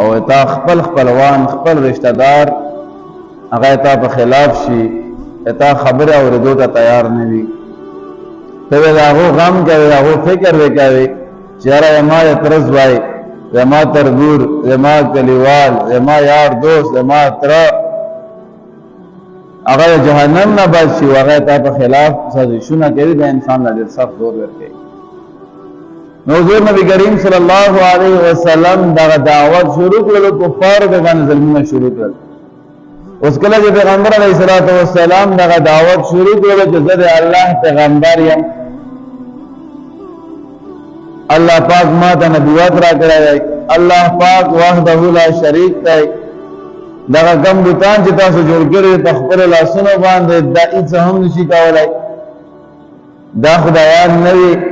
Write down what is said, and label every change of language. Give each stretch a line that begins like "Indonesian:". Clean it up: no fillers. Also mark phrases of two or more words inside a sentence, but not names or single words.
Pashto: تا خپل خپلوان خپل رشتہ دار هغه تا په خلاف شي تا خبره اوریدو ته تیار نه وي ته هغه غم کوي هغه فکر وکوي چې را ما ترز وای ما تربور ما کلیوال ما یار دوست ما تر هغه جهنم نه بچي هغه تا په خلاف سازشونه کوي د انسان له سخت زور ورکوي. حضور نبی کریم
Arabic: صلی اللہ علیہ وسلم
Pashto: دا دعوت شروع کړل کفار د باندې ظلمونه شروع کړل. اوس کله چې پیغمبر
Arabic: علیه الصلاۃ والسلام
Pashto: دا دعوت شروع کړل چې زه د الله پیغمبر یم الله پاک ما ته نبوت را کړی الله پاک
Arabic: وحده لا شریک
Pashto: دی دا کوم بوتان چې تاسو جوړ کړی په خپل لاسونو باندې دا هیڅ هم نشي کولای دا خدایان نه وي